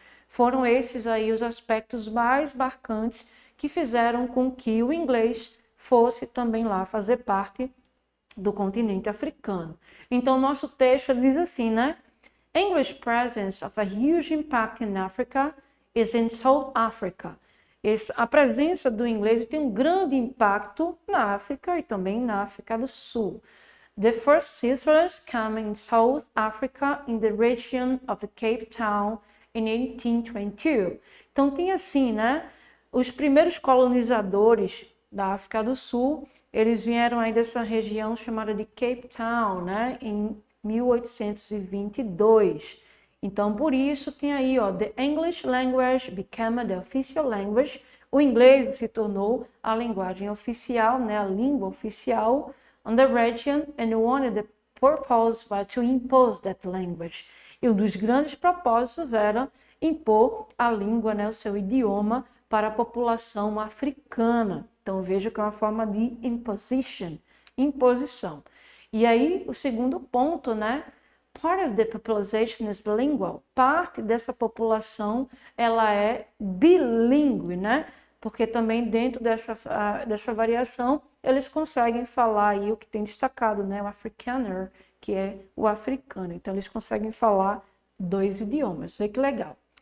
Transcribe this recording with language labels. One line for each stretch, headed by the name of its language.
Portuguese: Foram esses aí os aspectos mais marcantes que fizeram com que o inglês fosse também lá fazer parte do continente africano. Então, nosso texto diz assim, né?
English: English presence of a huge impact in Africa is in South Africa.
Portuguese: A presença do inglês tem um grande impacto na África e também na África do Sul.
English: The first settlers came in South Africa in the region of Cape Town in 1822.
Portuguese: Então tem assim, né? Os primeiros colonizadores da África do Sul, eles vieram aí dessa região chamada de Cape Town, né? Em 1822. Então, por isso, tem aí, ó,
English: the English language became the official language.
Portuguese: O inglês se tornou a linguagem oficial, né? A língua oficial
English: on the region, and one of the purpose was to impose that language.
Portuguese: E um dos grandes propósitos era impor a língua, né? O seu idioma para a população africana. Então, veja que é uma forma de imposição. E aí, o segundo ponto, né?
English: Part of the population is bilingual.
Portuguese: Parte dessa população, ela é bilíngue, né? Porque também dentro dessa variação, eles conseguem falar aí o que tem destacado, né? O Afrikaner, que é o africano. Então, eles conseguem falar 2 idiomas. Vê que legal.